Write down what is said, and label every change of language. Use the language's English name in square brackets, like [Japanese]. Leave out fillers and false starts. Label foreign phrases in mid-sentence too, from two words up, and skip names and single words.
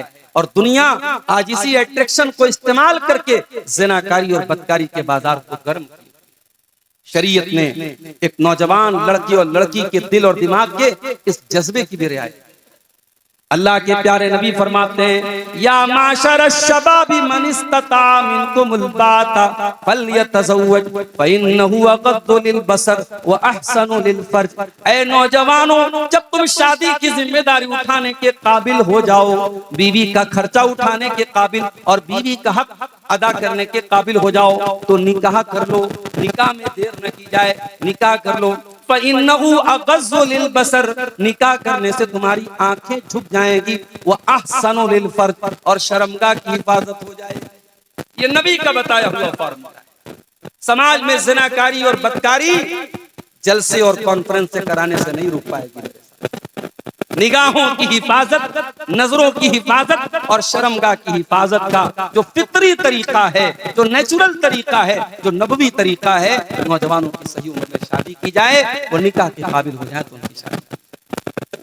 [Hindi] और दुनिया आज इसी अट्रैक्शन को इस्तेमाल करके ज़िनाकारी और बदकारी के बाजार को गर्म किया। शरीयत ने एक नौजवान लड़की और लड़की के दिल और दिमाग के इस जज्बे की भी रियायत। अल्लाह के प्यारे नबी फरमाते हैं [Arabic] يا معشر الشباب من استطاع منكم الباءة فليتزوج فإنه أغض للبصر و أحصن للفرج. [Hindi] ऐ नौजवानों, जब तुम शादी की जिम्मेदारी उठाने के काबिल हो जाओ, बीवी का खर्चा उठाने के काबिल और बीवी का हक अदा करने के काबिल हो जाओ, तो निकाह कर लो। निकाह में देर न की जाए, निकाह कर लो। [Arabic] فإنه أغض للبصر, [Hindi] निकाह करने से तुम्हारी आंखें झुक जाएंगी। [Arabic] و أحصن للفرج, [Hindi] और शर्मगाह की हिफाजत हो जाएगी। ये नबी का बताया हुआ फॉर्मूला है। समाज में ज़िनाकारी और बदकारी जलसे और कॉन्फ्रेंस से कराने से नहीं रुक पाएगी। निगाहों की हिफाजत, नजरों की हिफाजत और शर्मगाह की हिफाजत का जो फितरी तरीका है, जो नेचुरल तरीका है, जो नबवी तरीका है, नौजवानों की सही उम्र में शादी की जाए, वो निकाह के काबिल हो जाए तो उनकी शादी।